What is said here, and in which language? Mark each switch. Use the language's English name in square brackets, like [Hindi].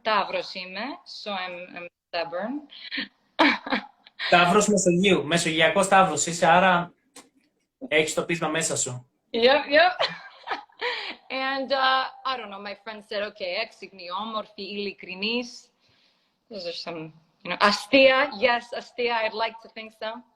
[Greek] Ταύρος είμαι, [English] so I'm stubborn. [Greek] Ταύρος Μεσογείου, μεσογειακός ταύρος είσαι, άρα έχεις το πείσμα μέσα σου. [English] Yep. And I don't know, my friend said, okay, [Greek] έξυπνη, όμορφη, ειλικρινής. [English] Those are some, you know, [Greek] αστεία. [English] Yes, αστεία, I'd like to think so.